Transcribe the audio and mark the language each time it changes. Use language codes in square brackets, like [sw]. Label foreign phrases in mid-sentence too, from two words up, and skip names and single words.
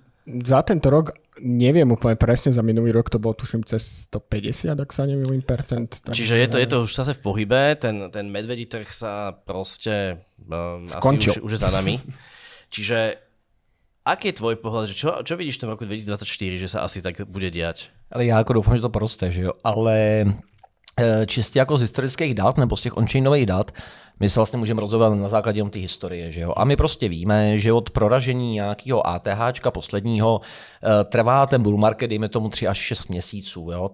[sk] za tento rok neviem úplne presne, za minulý rok to bolo tuším cez 150, ak sa nemýlim percent. Čiže je to už zase v pohybe, ten medvedí trh sa proste asi už je za nami. Čiže aký je tvoj pohľad, že čo vidíš v tom roku 2024, že sa asi tak bude diať? [cs] Ale já jako doufám, že to poroste, že jo, ale čistě jako z historických dat nebo z těch on-chainových dat, my se vlastně můžeme rozhodovat na základě té historie, že jo. A my prostě víme, že od proražení nějakého ATHčka posledního trvá ten [en] bull market, [cs] dejme tomu 3 až 6 měsíců, jo.